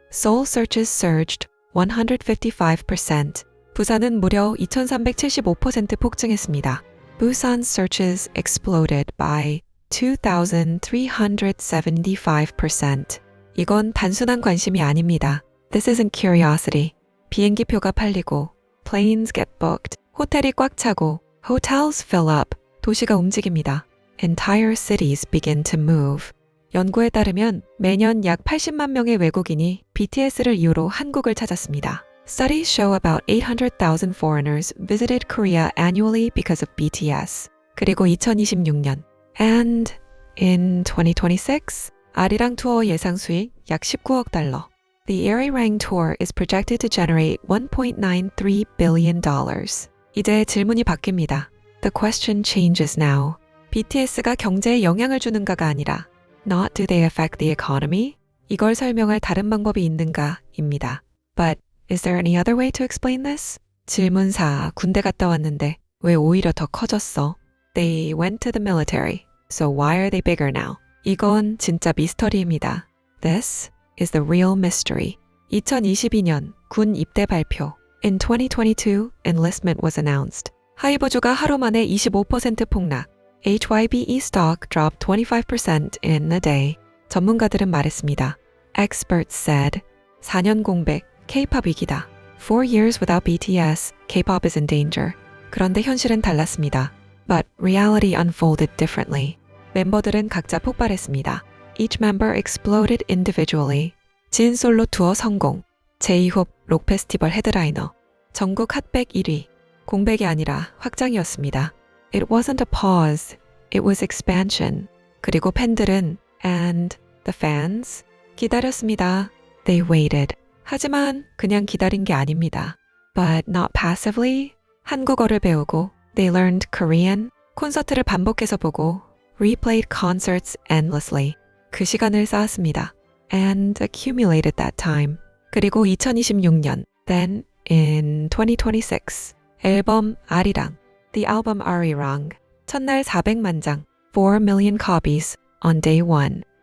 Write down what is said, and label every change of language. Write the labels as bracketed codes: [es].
[en] Seoul searches surged 155%. [ko] 부산은 무려 2375% 폭증했습니다. [en] Busan searches exploded by 2,375%. [ko] 이건 단순한 관심이 아닙니다. [en] This isn't curiosity. [ko] 비행기표가 팔리고, [en] planes get booked, [ko] 호텔이 꽉 차고, [en] hotels fill up, [ko] 도시가 움직입니다. [en] Entire cities begin to move. [ko] 연구에 따르면 매년 약 80만 명의 외국인이 BTS를 이유로 한국을 찾았습니다. [en] Studies show about 800,000 foreigners visited Korea annually because of BTS. [ko] 그리고 2026년 [en] and in 2026 [ko] 아리랑 투어 예상 수익 약 19억 달러. [en] The Arirang tour is projected to generate $1.93 billion. [ko] 이제 질문이 바뀝니다. [en] The question changes now. [ko] BTS가 경제에 영향을 주는가가 아니라 [en] Not do they affect the economy? [ko] 이걸 설명할 다른 방법이 있는가입니다. [en] But is there any other way to explain this? [ko] 질문 4. 군대 갔다 왔는데 왜 오히려 더 커졌어? [en] They went to the military. So why are they bigger now? [ko] 이건 진짜 미스터리입니다. [en] This is the real mystery. [ko] 2022년 군 입대 발표. [en] In 2022, enlistment was announced. [ko] 하이보주가 하루 만에 25% 폭락. [en] HYBE stock dropped 25% in a day. [ko] 전문가들은 말했습니다. [en] Experts said, [ko] 4년 공백, K-pop 위기다. [en] 4 years without BTS, K-pop is in danger. [ko] 그런데 현실은 달랐습니다. [en] But reality unfolded differently. [ko] 멤버들은 각자 폭발했습니다. [en] Each member exploded individually. [ko] 진 솔로 투어 성공. 제2홉 록 페스티벌 헤드라이너. 전국 핫백 1위. 공백이 아니라 확장이었습니다. [en] It wasn't a pause. It was expansion. [ko] 그리고 팬들은 [en] and the fans [ko] 기다렸습니다. [en] They waited. [ko] 하지만 그냥 기다린 게 아닙니다. [en] But not passively. [ko] 한국어를 배우고 [en] they learned Korean. [ko] 콘서트를 반복해서 보고 [en] replayed concerts endlessly. [ko] 그 시간을 쌓았습니다. [en] And accumulated that time. [ko] 그리고 2026년 [en] then in 2026 [ko] 앨범 아리랑 [en] The album Arirang [ko] 첫날 400만 장 [en] 4 million copies on day 1